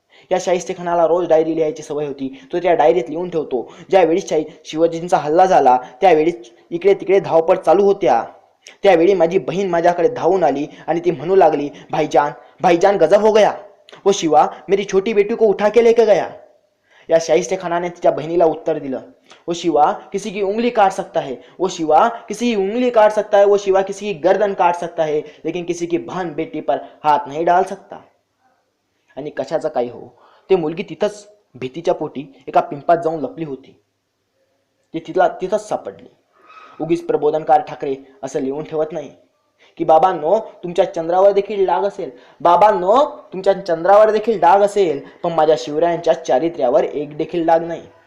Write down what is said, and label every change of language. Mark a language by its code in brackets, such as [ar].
[mr] या शाहिस्तेखानाला रोज डायरी लिहायची सवय होती. तो त्या डायरीत लिहून ठेवतो. ज्यावेळी शिवाजींचा हल्ला झाला त्यावेळी इकडे तिकडे धावपळ चालू होत्या. त्यावेळी माझी बहीण माझ्याकडे धावून आली आणि ती म्हणू लागली, [hi] भाईजान भाईजान गजब हो गया, वो शिवा मेरी छोटी बेटी को उठा के लेके गया. [mr] या शाहिस्तेखानाने तिच्या बहिणीला उत्तर दिलं, [hi] वो शिवा किसी की उंगली काट सकता है, वो शिवा किसी की उंगली काट सकता है, वो शिवा किसी की गर्दन काट सकता है, लेकिन किसी की बहन बेटी पर हात नहीं डाल सकता. [mr] आणि कशाचं काही हो, ते मुलगी तिथंच भीतीच्या पोटी एका पिंपात जाऊन लपली होती. ती तिथंच सापडली. उगीच प्रबोधनकार ठाकरे असं लिहून ठेवत नाही की बाबांनो तुमच्या चंद्रावर देखील डाग असेल, बाबांनो तुमच्या चंद्रावर देखील डाग असेल, पण माझ्या शिवरायांच्या चारित्र्यावर एक देखील डाग नाही.